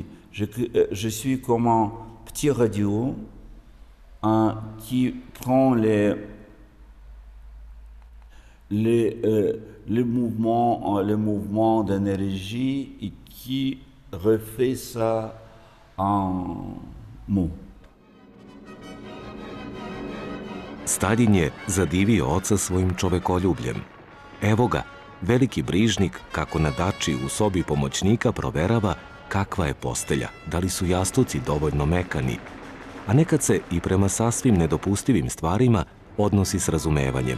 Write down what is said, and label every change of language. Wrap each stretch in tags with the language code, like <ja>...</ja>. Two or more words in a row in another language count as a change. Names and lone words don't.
<fr>Je suis comme un petit radio qui prend les mouvements d'énergie et qui refait ça en mots.</fr> <sr>Staljin je zadivio oca svojim čovekoljubljem. Evo ga, veliki brižnik kako na dači u sobi pomoćnika proverava kakva je postelja, da li su jastuci dovoljno mekani, a nekad se i prema sasvim nedopustivim stvarima odnosi s razumevanjem.</sr>